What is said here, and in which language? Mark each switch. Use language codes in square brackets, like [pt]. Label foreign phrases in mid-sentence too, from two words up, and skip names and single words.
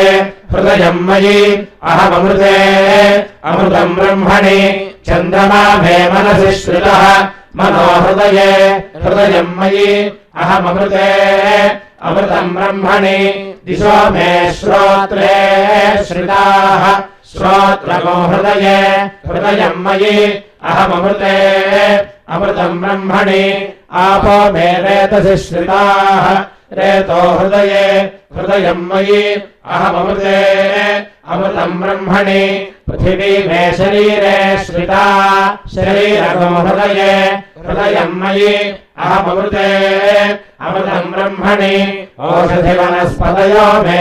[sa] హృదయం మయి అహమమృతే అమృతం బ్రహ్మణి చంద్రమా మే మనసి శ్రితః మనో హృదయే హృదయం మయి అహమమృతే అమృతం బ్రహ్మణి దిశో మే శ్రోత్రే శ్రితాః శ్రోత్రమో హృదయే హృదయం మయి అహమమృతే అమృతం బ్రహ్మణి ఆపో మే రేతసి శ్రితాః रेतो हृदये हृदयम् मयि अहममृते अमृतम् ब्रह्मणि पृथिवी मे शरीरे श्रिता शरीरगो हृदये हृदयम् मयि अहममृते अमृतम् ब्रह्मणि ओषधिवनस्पतयो मे